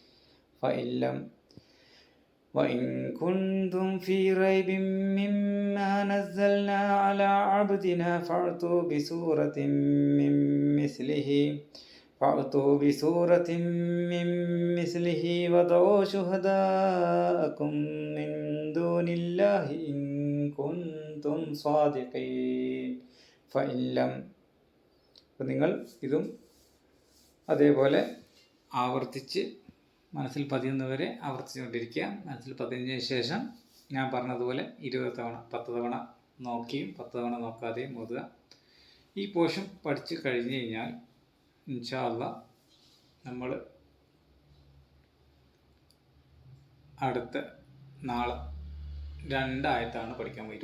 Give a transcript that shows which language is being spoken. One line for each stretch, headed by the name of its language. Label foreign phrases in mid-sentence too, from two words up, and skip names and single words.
Arabic: وإن كنتم في ريب مما نزلنا على عبدنا فأتوا بسورة من مثله وادعوا شهداءكم من دون الله إن كنتم صادقين فإن لم.
Malayalam: അപ്പോൾ നിങ്ങൾ ഇതും അതേപോലെ ആവർത്തിച്ച് മനസ്സിൽ പതിയുന്നവരെ ആവർത്തിച്ചുകൊണ്ടിരിക്കുക. മനസ്സിൽ പതിഞ്ഞതിന് ശേഷം ഞാൻ പറഞ്ഞതുപോലെ 20 തവണ 10 തവണ നോക്കിയും 10 തവണ നോക്കാതെയും ഓതുക. ഈ പോർഷൻ പഠിച്ചു കഴിഞ്ഞ് കഴിഞ്ഞാൽ
Arabic: إن شاء الله
Malayalam: നമ്മൾ അടുത്ത നാളെ 2 ആയത്താണ് പഠിക്കാൻ പോകുന്നത്.